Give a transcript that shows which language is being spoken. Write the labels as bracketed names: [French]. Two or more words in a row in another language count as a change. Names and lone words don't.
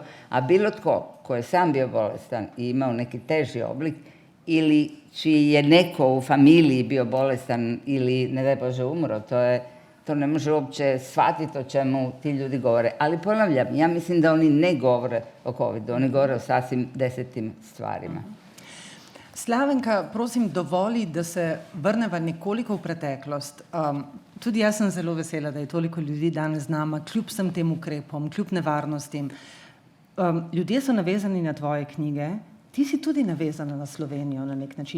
[Croatian] A bilo tko je sam bio bolestan i imao neki teži oblik ili čiji je neko u familiji bio bolestan ili, ne daj Bože, umro, to ne može uopće shvatiti o čemu ti ljudi govore. Ali ponavljam, ja mislim da oni ne govore o COVID-u, oni govore o sasvim desetim stvarima. [Slovenian] Slavenka, prosim, dovoli, da se vrneva nekoliko v preteklost. Tudi jaz sem zelo vesela, da je toliko ljudi danes z nama, kljub vsem tem ukrepom, kljub nevarnostim. Ljudje so navezani na tvoje knjige, ti si tudi navezana na Slovenijo na nek način.